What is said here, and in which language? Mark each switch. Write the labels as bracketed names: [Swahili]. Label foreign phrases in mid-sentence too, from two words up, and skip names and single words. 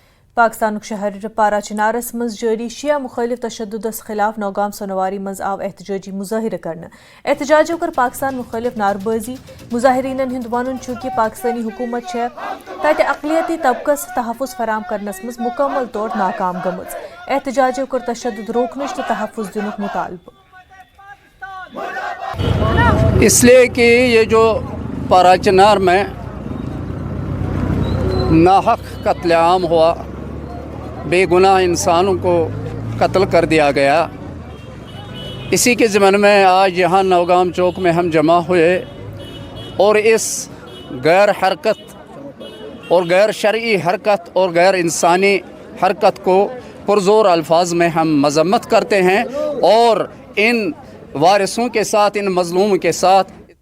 [Kashmiri] پاکستان شہر پارا چنارس مز جاری شیعہ مخالف تشددس خلاف نوگام سنواری مز آو احتجاجی مظاہرہ کرنے احتجاجو کر پاکستان مخالف ناربازی مظاہرین ہند ون کہ پاکستانی حکومت تت اقلیتی طبقس تحفظ فراہم کرنس مز مکمل طور ناکام گمز احتجاجو کر تشدد روکنش تو تحفظ دنک مطالبہ [Urdu] اس لیے کہ یہ جو پارا چنار میں ناحق قتل عام ہوا، بے گناہ انسانوں کو قتل کر دیا گیا، اسی کے ضمن میں آج یہاں نوگام چوک میں ہم جمع ہوئے اور اس غیر حرکت اور غیر شرعی حرکت اور غیر انسانی حرکت کو پرزور الفاظ میں ہم مذمت کرتے ہیں اور ان وارثوں کے ساتھ، ان مظلوم کے ساتھ